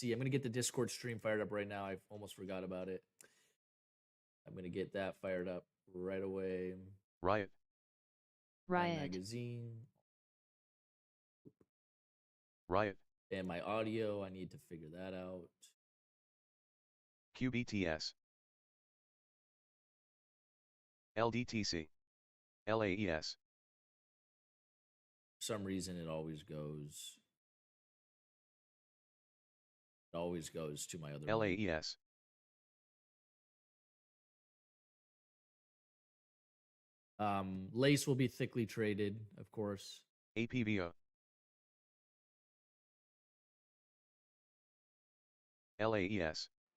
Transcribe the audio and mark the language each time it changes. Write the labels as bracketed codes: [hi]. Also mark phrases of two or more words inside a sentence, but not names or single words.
[en] I'm going to get the Discord stream fired up right now. I almost forgot about it. I'm going to get that fired up right away. Riot. My magazine. Riot. And my audio, I need to figure that out. QBTS. LDTC. LAES. For some reason, it always goes to my other one. LAES. LAES will be thickly traded, of course. APVO. LAES.